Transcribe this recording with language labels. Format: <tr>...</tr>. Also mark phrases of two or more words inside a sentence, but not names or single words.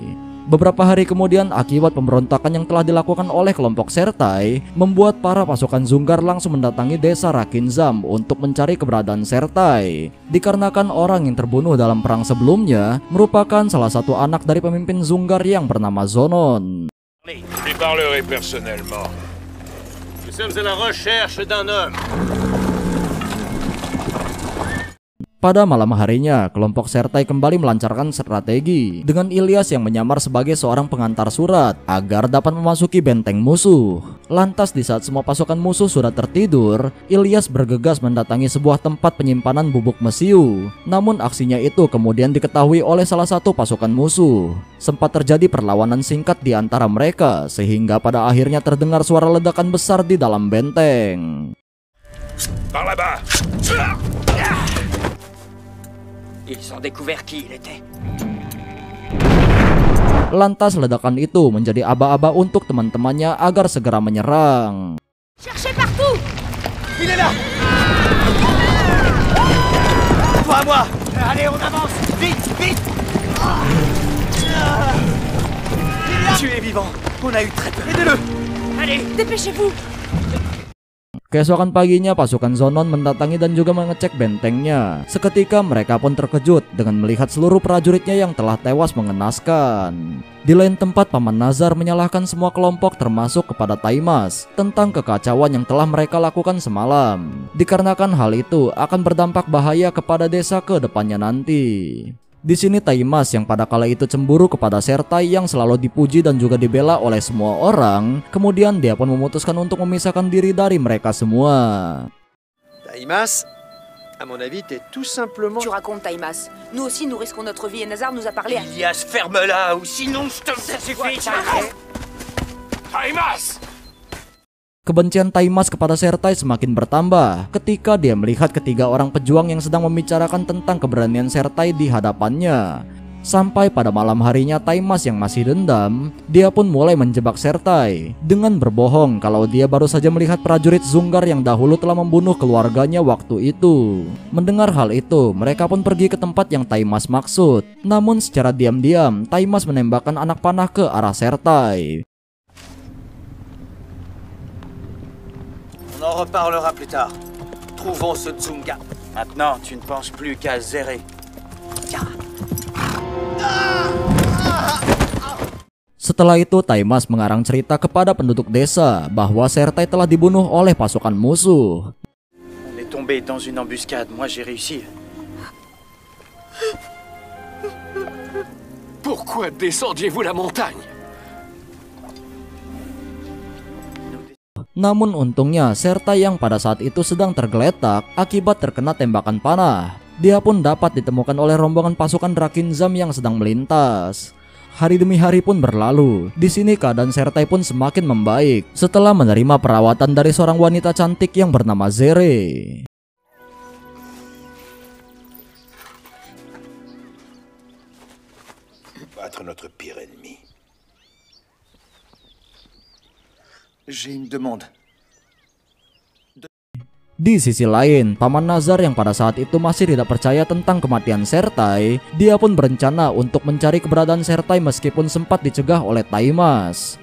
<id>Beberapa hari kemudian, akibat pemberontakan yang telah dilakukan oleh kelompok Sertai, membuat para pasukan Zungar langsung mendatangi desa Rakinzam untuk mencari keberadaan Sertai. Dikarenakan orang yang terbunuh dalam perang sebelumnya merupakan salah satu anak dari pemimpin Zungar yang bernama Zonon.</id> <fr>Je lui parlerai personnellement. Nous sommes à la recherche d'un homme.</fr> <id>Pada malam harinya, kelompok Sertai kembali melancarkan strategi dengan Ilyas yang menyamar sebagai seorang pengantar surat agar dapat memasuki benteng musuh. Lantas di saat semua pasukan musuh sudah tertidur, Ilyas bergegas mendatangi sebuah tempat penyimpanan bubuk mesiu. Namun aksinya itu kemudian diketahui oleh salah satu pasukan musuh. Sempat terjadi perlawanan singkat di antara mereka, sehingga pada akhirnya terdengar suara ledakan besar di dalam benteng.</id> <fr>Par là-bas. Ils ont découvert qui il était.</fr> <id>Lantas ledakan itu menjadi aba-aba untuk teman-temannya agar segera menyerang.</id> <fr>Cherchez partout! Il est là! Toi à moi! Allez, on avance! Vite, vite! Tu es vivant! On a eu très peur! Aidez-le! Allez, dépêchez-vous!</fr> <id>Keesokan paginya, pasukan Zonon mendatangi dan juga mengecek bentengnya. Seketika mereka pun terkejut dengan melihat seluruh prajuritnya yang telah tewas mengenaskan. Di lain tempat, Paman Nazar menyalahkan semua kelompok termasuk kepada Taimas tentang kekacauan yang telah mereka lakukan semalam. Dikarenakan hal itu akan berdampak bahaya kepada desa ke depannya nanti. Di sini Taimas yang pada kala itu cemburu kepada Sertai yang selalu dipuji dan juga dibela oleh semua orang, kemudian dia pun memutuskan untuk memisahkan diri dari mereka semua.</id> <fr>Taimas, à mon avis, t'es tout simplement... Tu racontes, Taimas. Nous aussi, nous risquons notre vie et Nazar nous a parlé. Ilyas, ferme-la, ou sinon je te... Ça suffit, Taimas!</fr> <id>Kebencian Taimas kepada Sertai semakin bertambah ketika dia melihat ketiga orang pejuang yang sedang membicarakan tentang keberanian Sertai di hadapannya. Sampai pada malam harinya, Taimas yang masih dendam, dia pun mulai menjebak Sertai dengan berbohong kalau dia baru saja melihat prajurit Zungar yang dahulu telah membunuh keluarganya waktu itu. Mendengar hal itu, mereka pun pergi ke tempat yang Taimas maksud. Namun secara diam-diam, Taimas menembakkan anak panah ke arah Sertai.</id> <fr>On en reparlera plus tard. Trouvons ce Zunga. Maintenant, tu ne penses plus qu'à Zéré.</fr> <id>Setelah itu, Taimas mengarang cerita kepada penduduk desa bahwa Sertai telah dibunuh oleh pasukan musuh.</id> <fr>On est tombé dans une embuscade. Moi, j'ai réussi. Pourquoi descendiez-vous la montagne?</fr> <id>Namun untungnya Sertai yang pada saat itu sedang tergeletak akibat terkena tembakan panah. Dia pun dapat ditemukan oleh rombongan pasukan Rakinzam yang sedang melintas. Hari demi hari pun berlalu. Di sini keadaan Sertai pun semakin membaik setelah menerima perawatan dari seorang wanita cantik yang bernama Zere.</id> <fr>Battre notre pire ennemi. J'ai une demande.</fr> <id>Di sisi lain, Paman Nazar yang pada saat itu masih tidak percaya tentang kematian Sertai, dia pun berencana untuk mencari keberadaan Sertai meskipun sempat dicegah oleh Taimas.</id>